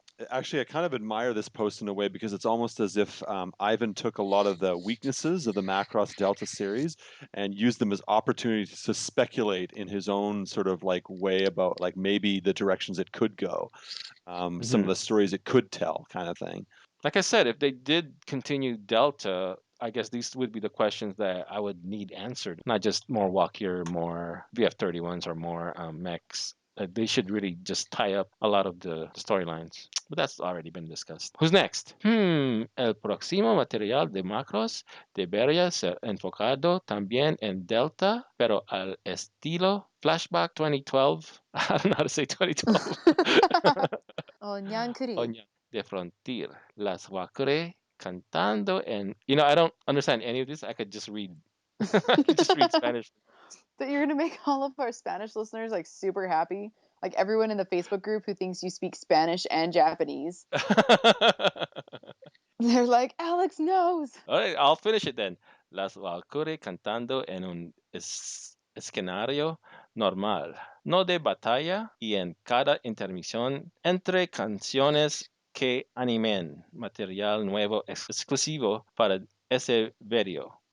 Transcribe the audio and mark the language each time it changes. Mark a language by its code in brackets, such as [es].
[en] Actually, I kind of admire this post in a way because it's almost as if Ivan took a lot of the weaknesses of the Macross Delta series and used them as opportunities to speculate in his own sort of like way about like maybe the directions it could go, some of the stories it could tell, kind of thing. Like I said, if they did continue Delta, I guess these would be the questions that I would need answered, not just more Walkier, more VF-31s, or more mechs. They should really just tie up a lot of the storylines. But that's already been discussed. Who's next? [es] El próximo material de Macross debería ser enfocado también en Delta, pero al estilo Flashback 2012. [en] I don't know how to say 2012. Oh, Nyankuri. [es] Oña de Frontier, Las Wacre cantando [en] and I don't understand any of this. I could just read I could just read Spanish. That you're gonna make all of our Spanish listeners like super happy. Like everyone in the Facebook group who thinks you speak Spanish and Japanese. They're like, Alex knows. All right, I'll finish it then. [es] Las Valkyrie cantando en un escenario normal, no de batalla, y en cada intermisión entre canciones que animen material nuevo exclusivo para ese video.